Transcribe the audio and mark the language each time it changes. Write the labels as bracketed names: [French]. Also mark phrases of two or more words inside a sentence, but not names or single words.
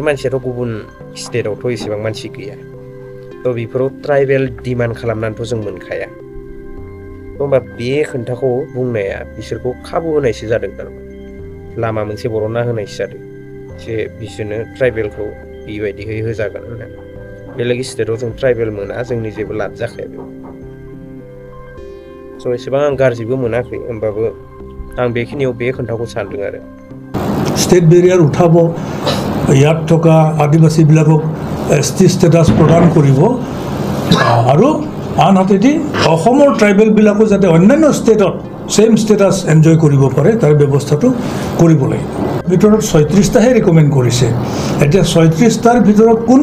[Bodo] मानसियाथ' गुबुन स्टेटआवथ' एसेबां मानसि गैया थ' बेफोराव ट्राइबेल डिमान्ड खालामनानैथ' जों मोनखाया होमबा बे खोन्थाखौ बुंनाया बिसोरखौ खाबु होनायसो जादों थारमाने लामा मोनसे बर'ना होनायसो जादों जे बिसोरनो ट्राइबेलखौ बेबायदिहै होजागोन होननानै बेलेग स्टेटआव जों ट्राइबेल मोना जोंनि जेबो लाब जाखाया बेयाव स' एसेबां आं गाज्रिबो मोनाखै होमबाबो आं बेखिनियाव बे खोन्थाखौ सानदों आरो [English] state barrier [Assamese] উঠাব ইয়াত থকা আদিবাসীবিলাকক ST ষ্টেটাছ প্ৰদান কৰিব আৰু আনহাতেদি অসমৰ ট্ৰাইবেলবিলাকো যাতে অন্যান্য ষ্টেটত [English] same status [Assamese] এনজয় কৰিব পাৰে তাৰ ব্যৱস্থাটো কৰিব লাগিব ভিতৰত 36টাহে ৰিকমেণ্ড কৰিছে এতিয়া 36টাৰ ভিতৰত কোন